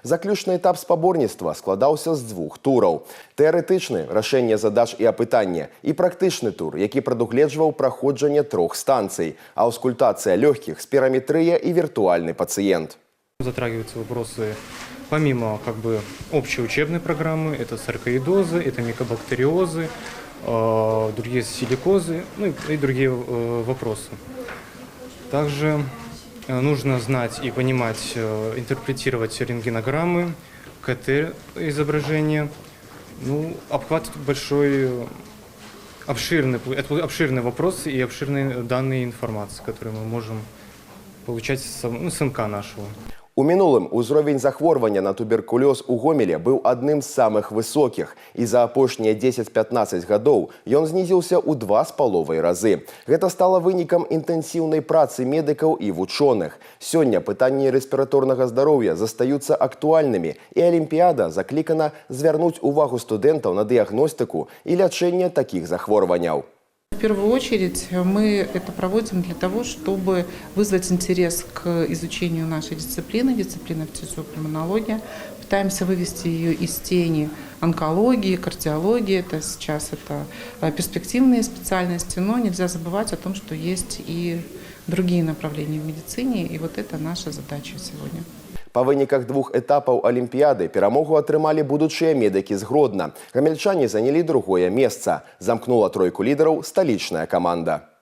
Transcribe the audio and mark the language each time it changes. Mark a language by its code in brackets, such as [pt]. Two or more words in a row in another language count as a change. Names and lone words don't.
[be] Заключны этап спаборніцтва складаўся з двух тураў. Тэарэтычны – рашэнне задач і апытання, і практычны тур, які прадугледжваў праходжанне 3 станцый, аўскультацыя лёгкіх, спіраметрыя і віртуальны пациент. [ru] Затрагиваются вопросы помимо общей учебной программы, это саркоидозы, это микобактериозы, другие силикозы, ну и другие вопросы. Также нужно знать и понимать, интерпретировать рентгенограммы, КТ-изображения. Обхват большой, обширный вопрос и обширные данные информации, которые мы можем получать с НК нашего. [be] У мінулым узровень захворвання на туберкулёз у Гомеле быў адным з самых высокіх, і за апошнія 10-15 гадоў ён знізіўся ў 2,5 разы. Гэта стала вынікам інтэнсіўнай працы медыкаў і вучоных. Сёння пытанні рэспіраторнага здароўя застаюцца актуальнымі, і Алімпіяда заклікана звярнуць увагу студэнтаў на дыягностыку і лячэнне такіх захворванняў. [ru] В первую очередь мы это проводим для того, чтобы вызвать интерес к изучению нашей дисциплины фтизиопульмонология. Пытаемся вывести ее из тени онкологии, кардиологии. Сейчас это перспективные специальности, но нельзя забывать о том, что есть и другие направления в медицине, и вот это наша задача сегодня. [be] Па выніках 2 этапаў Алімпіяды перамогу атрымалі будучыя медыкі з Гродна. Гамельчане занялі 2-е месца. Замкнула тройку лідараў сталічная каманда.